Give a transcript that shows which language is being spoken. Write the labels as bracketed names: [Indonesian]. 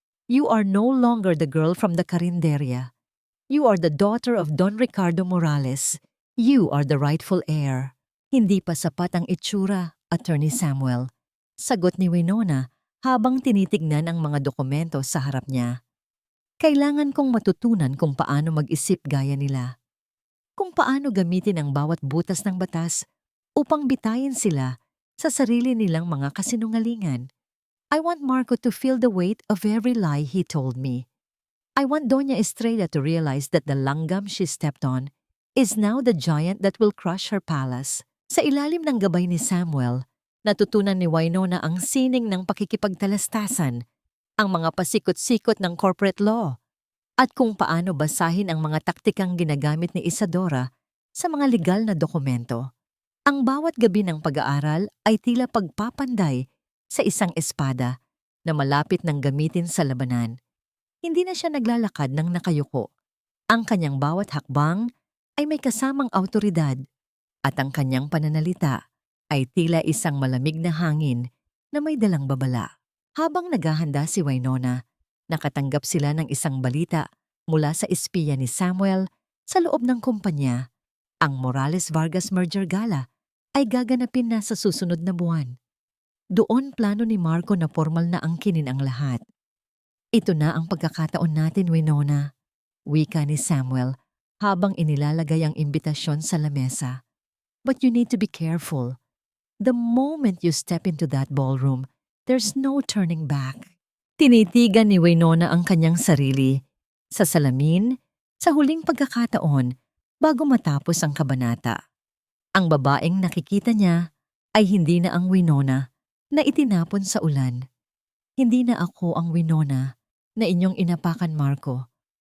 [English] "You are no longer the girl from the karinderya. You are the daughter of Don Ricardo Morales. You are the rightful heir." [Filipino] "Hindi pa sapat ang itsura, Attorney Samuel," sagot ni Winona habang tinitignan ang mga dokumento sa harap niya. "Kailangan kong matutunan kung paano mag-isip gaya nila. Kung paano gamitin ang bawat butas ng batas upang bitayin sila sa sarili nilang mga kasinungalingan. [English] I want Marco to feel the weight of every lie he told me. I want Doña Estrella to realize that the langgam she stepped on is now the giant that will crush her palace." [Filipino] Sa ilalim ng gabay ni Samuel, natutunan ni Winona ang sining ng pakikipagtalastasan, ang mga pasikot-sikot ng corporate law, at kung paano basahin ang mga taktikang ginagamit ni Isadora sa mga legal na dokumento. Ang bawat gabi ng pag-aaral ay tila pagpapanday sa isang espada na malapit ng gamitin sa labanan. Hindi na siya naglalakad ng nakayuko. Ang kanyang bawat hakbang ay may kasamang awtoridad at ang kanyang pananalita ay tila isang malamig na hangin na may dalang babala. Habang naghahanda si Winona, nakatanggap sila ng isang balita mula sa espiya ni Samuel sa loob ng kumpanya. Ang Morales Vargas merger gala ay gaganapin na sa susunod na buwan. Doon plano ni Marco na formal na angkinin ang lahat. "Ito na ang pagkakataon natin, Winona," wika ni Samuel habang inilalagay ang imbitasyon sa lamesa. [English] "But you need to be careful. The moment you step into that ballroom, there's no turning back." [Filipino] Tinitigan ni Winona ang kanyang sarili sa salamin sa huling pagkakataon bago matapos ang kabanata. Ang babaeng nakikita niya ay hindi na ang Winona na itinapon sa ulan. "Hindi na ako ang Winona na inyong inapakan, Marco.